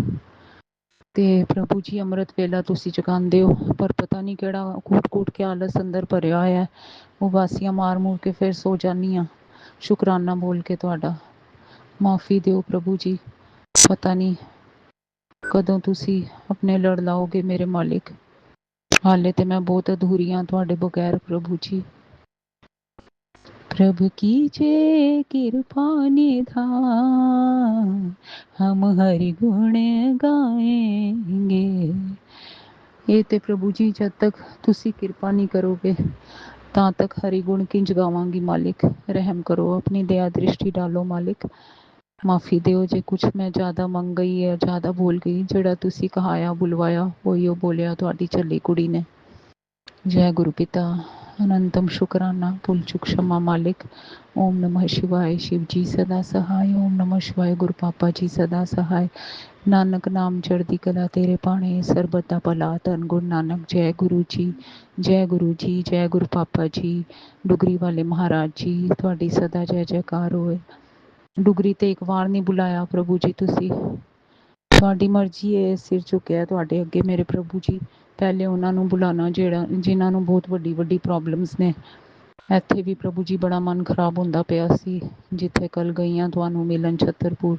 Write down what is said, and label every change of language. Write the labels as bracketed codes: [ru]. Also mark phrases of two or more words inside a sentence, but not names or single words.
[pa] ਅਤੇ ਪ੍ਰਭੂ ਜੀ ਅੰਮ੍ਰਿਤ ਵੇਲਾ ਤੁਸੀਂ ਜਗਾਉਂਦੇ ਹੋ, ਪਰ ਪਤਾ ਨਹੀਂ ਕਿਹੜਾ ਕੂਟ ਕੇ ਆਲਸ ਅੰਦਰ ਭਰਿਆ ਹੋਇਆ, ਉਹ ਵਾਸੀਆਂ ਮਾਰ ਮੂਰ ਕੇ ਫਿਰ ਸੋ ਜਾਂਦੀ ਹਾਂ ਸ਼ੁਕਰਾਨਾ ਬੋਲ ਕੇ। ਤੁਹਾਡਾ ਮਾਫੀ ਦਿਓ ਪ੍ਰਭੂ ਜੀ, ਪਤਾ ਨਹੀਂ ਕਦੋਂ ਤੁਸੀਂ ਆਪਣੇ ਲੜ ਲਾਓਗੇ ਮੇਰੇ ਮਾਲਿਕ। ਹਾਲੇ ਤਾਂ ਮੈਂ ਬਹੁਤ ਅਧੂਰੀ ਹਾਂ ਤੁਹਾਡੇ ਬਗੈਰ ਪ੍ਰਭੂ ਜੀ। ਪ੍ਰਭੂ ਕੀਜੇ ਕ੍ਰਿਪਾ ਨਿਧਾਨ, ਹਮ ਹਰਿ ਗੁਣ ਗਾਏਂਗੇ। ਇਹ ਤੇ ਪ੍ਰਭੂ ਜੀ ਜਦ ਤੱਕ ਤੁਸੀਂ ਕਿਰਪਾ ਨਹੀਂ ਕਰੋਗੇ ਤਾਂ ਤੱਕ ਹਰੀ ਗੁਣ ਕਿੰਝ ਗਾਵਾਂਗੀ ਮਾਲਿਕ। ਰਹਿਮ ਕਰੋ, ਆਪਣੀ ਦਇਆ ਦ੍ਰਿਸ਼ਟੀ ਡਾਲੋ ਮਾਲਿਕ। ਮਾਫੀ ਦਿਓ ਜੇ ਕੁਛ ਮੈਂ ਜ਼ਿਆਦਾ ਮੰਗ ਗਈ ਹੈ, ਜ਼ਿਆਦਾ ਬੋਲ ਗਈ। ਜਿਹੜਾ ਤੁਸੀਂ ਕਹਾਇਆ ਬੁਲਵਾਇਆ ਉਹੀ ਉਹ ਬੋਲਿਆ ਤੁਹਾਡੀ ਝੱਲੀ ਕੁੜੀ ਨੇ। ਜੈ ਗੁਰੂ ਪਿਤਾ ਅਨੰਤਮ ਸ਼ੁਕਰਾਨਾ, ਭੁੱਲ ਚੁੱਕ ਖਿਮਾ ਮਾਲਿਕ। [hi] ओम नमः शिवाय, शिव जी सदा सहाय। ओम नमः शिवाय, गुरु पापा जी सदा सहाय। [pa] ਨਾਨਕ ਨਾਮ ਚੜ੍ਹਦੀ ਕਲਾ ਤੇਰੇ ਭਾਣੇ, ਸਰਬੱਤ ਦਾ ਭਲਾ ਧੰਨ ਗੁਰੂ ਨਾਨਕ। [hi] जय गुरु जी, जय गुरु जी, जय गुरु पापा जी। [pa] ਡੁਗਰੀ ਵਾਲੇ ਮਹਾਰਾਜ ਜੀ ਤੁਹਾਡੀ ਸਦਾ ਜੈ ਜੈਕਾਰ ਹੋਏ। डुगरी ਤੇ ਇੱਕ ਵਾਰ ਨਹੀਂ ਬੁਲਾਇਆ ਪ੍ਰਭੂ ਜੀ ਤੁਸੀਂ, ਤੁਹਾਡੀ ਮਰਜ਼ੀ ਹੈ। ਸਿਰ ਝੁਕਿਆ ਤੁਹਾਡੇ ਅੱਗੇ ਮੇਰੇ ਪ੍ਰਭੂ ਜੀ। ਪਹਿਲੇ ਉਹਨਾਂ ਨੂੰ ਬੁਲਾਉਣਾ ਜਿਨ੍ਹਾਂ ਨੂੰ ਬਹੁਤ ਵੱਡੀ ਪ੍ਰੋਬਲਮਸ ਨੇ। ਇੱਥੇ ਵੀ ਪ੍ਰਭੂ ਜੀ ਬੜਾ ਮਨ ਖਰਾਬ ਹੁੰਦਾ ਪਿਆ ਸੀ, ਜਿੱਥੇ ਕੱਲ ਗਈਆਂ ਤੁਹਾਨੂੰ ਮਿਲਣ ਛਤਰਪੁਰ।